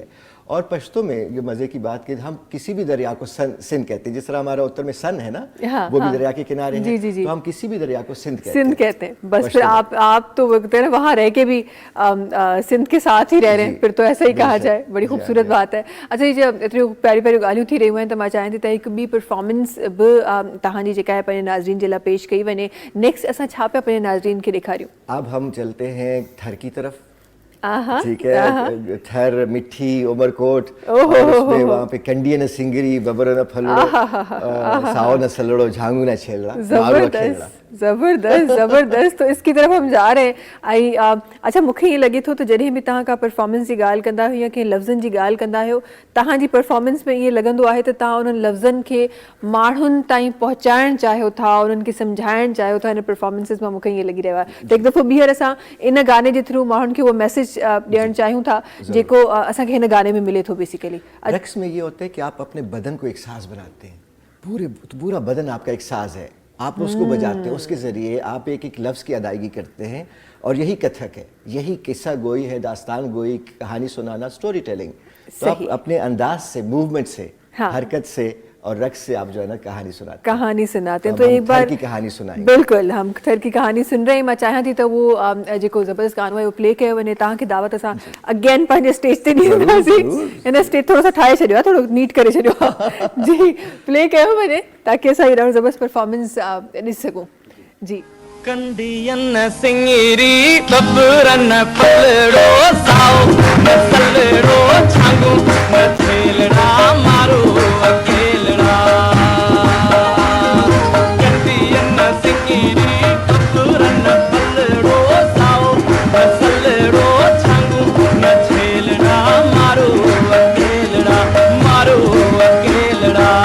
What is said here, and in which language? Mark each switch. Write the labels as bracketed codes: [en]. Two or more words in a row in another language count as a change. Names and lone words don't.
[ur] اور پشتو میں یہ مزے کی بات کہ ہم کسی بھی دریا کو سندھ کہتے ہیں. جس طرح ہمارا اتر میں سن ہے نا، وہ بھی دریا کے کنارے ہے، تو ہم کسی بھی دریا کو سندھ کہتے ہیں. بس پھر آپ تو وہاں رہ کے بھی سندھ کے ساتھ ہی رہ رہے ہیں، پھر تو ایسا ہی کہا جائے. بڑی خوبصورت بات ہے. [sd] अच्छा, ये एतिरी प्यारी प्यारी ॻाल्हियूं थी रहियूं आहिनि, त मां चाहियां थी त हिकु ॿी परफॉर्मेंस बि तव्हांजी जेका आहे पंहिंजे नाज़रीन जे लाइ पेश कई वञे। नेक्स्ट असां छा पिया पंहिंजे नाज़रीन खे ॾेखारियूं? [ur] اب ہم چلتے ہیں تھر کی طرف۔ ٹھیک ہے، تھر، مٹھی، عمرکوٹ، اور اس میں وہاں پہ [sd] कंडियन सिंगरी, बबर न फलड़ो, साओ न सलड़ो, झांगू न छेलड़ा, मारो खेलड़ा। [ur] زبردست۔ تو اس کی طرف ہم جا رہے ہیں. اچھا, [sd] मूंखे ईअं लॻे थो त जॾहिं बि तव्हां का परफॉर्मेंस जी ॻाल्हि कंदा आहियो या कंहिं लफ़्ज़नि जी ॻाल्हि कंदा आहियो, तव्हांजी परफॉर्मेंस में ईअं लॻंदो आहे त तव्हां उन्हनि लफ़्ज़नि खे माण्हुनि ताईं पहुचाइणु चाहियो था, उन्हनि खे सम्झाइणु चाहियो था। हिन परफॉर्मेंसिस मां मूंखे ईअं लॻी रहियो आहे त हिकु दफ़ो ॿीहर असां इन गाने जे थ्रू माण्हुनि खे उहो मैसेज ॾियणु चाहियूं था जेको असांखे हिन गाने में मिले थो। [ur] بیسکلی رقص میں یہ ہوتا ہے کہ آپ اپنے بدن کو ایک ساز بناتے ہیں، پورا بدن آپ کا ایک ساز ہے، آپ اس کو بجاتے ہیں، اس کے ذریعے آپ ایک ایک لفظ کی ادائیگی کرتے ہیں. اور یہی کتھک ہے، یہی قصہ گوئی ہے، داستان گوئی، کہانی سنانا, [en] story telling. [ur] تو آپ اپنے انداز سے، موومنٹ سے، حرکت سے اور رقص سے آپ جو ہے نا کہانی سناتے ہیں. تو ایک بار کی کہانی سنائیں گے. بالکل، ہم تھر کی کہانی سن رہے ہیں. [sd] मैं चाहियां थी त वो जेको ज़बरदस्त गानो आहे उहो प्ले कयो वञे। तव्हांखे दावत असां अगेन पंहिंजे स्टेज ते ॾींदासीं। हिन स्टेज थोरो सो ठाहे छॾियो आहे, थोरो नीट करे छॾियो आहे। जी, प्ले कयो वञे ताकि असां हीअ ज़बरदस्त परफॉर्मेंस ॾिसी सघूं। जी, कंडियन सिंगरी बबरन फलड़ो, साओ न सलड़ो, झांगू न छेलड़ा, मारो अकेलड़ा। कंडियन सिंगरी बबरन फलड़ो, साओ न सलड़ो, झांगू न छेलड़ा, मारो अकेलड़ा, मारो अकेलड़ा।